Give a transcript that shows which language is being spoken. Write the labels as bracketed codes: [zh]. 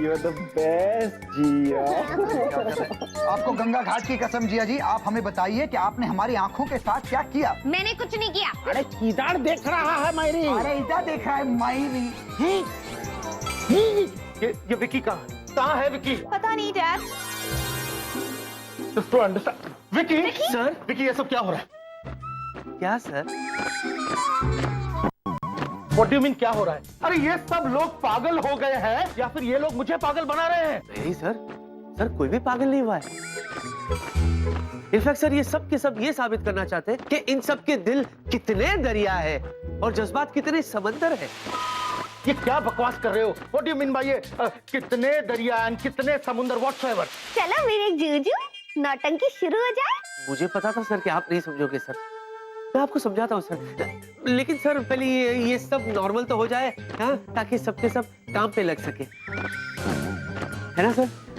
[en] you're the best, Jiya. [hi] आपको गंगा घाट की कसम जिया जी, आप हमें बताइए कि आपने हमारी आंखों के साथ क्या किया? मैंने कुछ नहीं किया। अरे किधर देख रहा है मायरी? अरे इधर देखा है मायरी। ये विकी कहाँ है विकी? पता नहीं dad. [en] Just to understand. [hi] Vicky sir, Vicky ये सब क्या हो रहा है? क्या sir? [en] What do you mean [hi] क्या हो रहा है? अरे ये सब लोग पागल हो गए हैं या फिर ये लोग मुझे पागल बना रहे हैं? नहीं सर, सर कोई भी पागल नहीं हुआ है। इनफैक्ट सर, ये सब के सब ये साबित करना चाहते हैं कि इन सब के दिल कितने दरिया है और जज्बात कितने समंदर है। ये क्या बकवास कर रहे हो? [en] What do you mean by [hi] ये कितने दरिया [en] and [hi] कितने समुंदर [en] whatsoever? [hi] चलो मेरे जूजू, नौटंकी शुरू हो जाए। मुझे पता था सर कि आप नहीं समझोगे सर, मैं आपको समझाता हूँ सर, लेकिन सर पहले ये सब नॉर्मल तो हो जाए, हाँ, ताकि सबके सब काम पे लग सके, है ना सर?